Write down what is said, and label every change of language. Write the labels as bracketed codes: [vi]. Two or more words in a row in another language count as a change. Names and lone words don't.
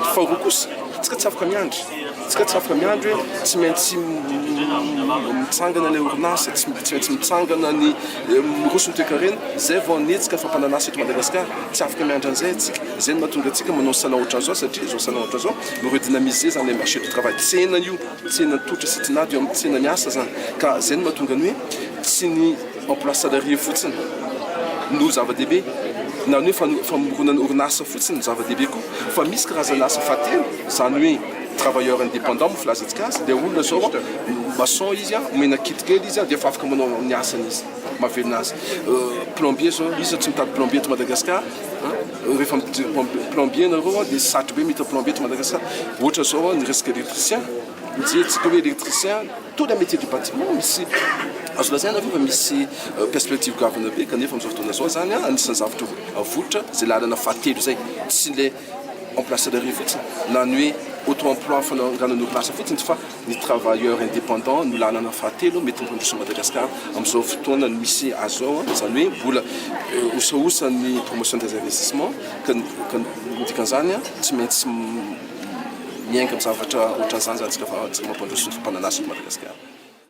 [mg] Faharoa kosa, tsika tsy afaka miandry. Tsika tsy afaka miandry hoe tsy maintsy mitsangana ilay orinasa, tsy maintsy mitsangana ny miroso ny toekarena, zay vao hanetsika fampananasa eto Madagasikara. Tsy afaka miandry an'izay atsika. Zay no mahatonga antsika manao salon ohatran'izao satria izao salon ohatran'izao miredynamiser zany [fr] le marché du travail. [mg] Tsena io, tsena totra sy tinady eo amin'ny tsena miasa zany. Ka zay no mahatonga ny hoe tsy ny [fr] emploi salarié [mg] fotsiny no zava-dehibe na hoe famoronana orinasa fotsiny no zava-dehibe koa, fa misy karazana asa fatelo, zany hoe [fr] travailleur indépendant [mg] filazantsika azy dia olona zao maçon izy omena kit kely izy dia efa afaka manao amin'ny asany izy mahavelona azy. Plombier zao izy tsy mitady plombier eto Madagasikara, rehefa plombier nareo dia sarotra be mita plombier eto Madagasikara. Ohatra zao ny resaka électricien, mijerentsika hoe électricien [fr] tous les métiers du bâtiment [mg] misy azo lazaina fa misy perspective gavana be kanefa amin'izao fotoana izao zany anisan'ny zavatra avotra zay lalana fahatelo zay, tsy [fr] le emploi salarié [mg] fotsiny na ny hoe auto-emploi fananganana orinasa fotsiny fa ny [fr] travailleur indépendant [mg] no lalana fahatelo mety mitondroso Madagasikara amin'izao fotoana ny misy azao, zany hoe mbola osaosa ny [fr] promotion des investissements [mg] ka dikan'izany tsy maintsy miainga amin'ny zavatra ohatran'izany zany tsika mampandroso ny fampananasa eto Madagasikara.